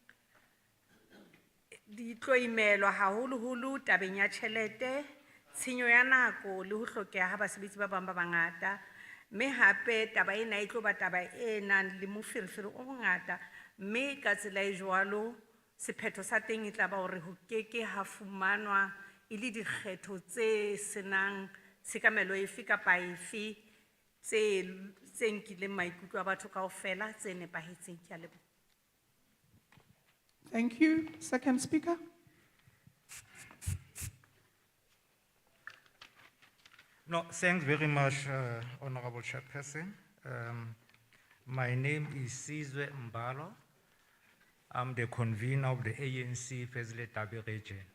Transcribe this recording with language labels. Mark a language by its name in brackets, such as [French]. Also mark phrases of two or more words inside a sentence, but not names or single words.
[Southern Sotho] di tlo imelwa haholoholo tabeng ya tjhelete tshenyo ya nako le ho hlokeha ha basebetsi ba bang ba bangata mme hape taba ena e tlo ba taba e nang le moferefere o mongata mme ka tsela e jwalo sephetho sa teng e tla ba hore ho keke ha fumanwa e le dikgetho tse senang tshekamelo efe kapa efe tse nkileng maikutlo a batho kaofela tse nepahetseng. Ke a leboha. [English] Thank you. Second speaker. No, thanks very much, Honorable Chairperson. My name is Sizwe Mbalo. I'm the convener of the ANC Fezile Tabi region.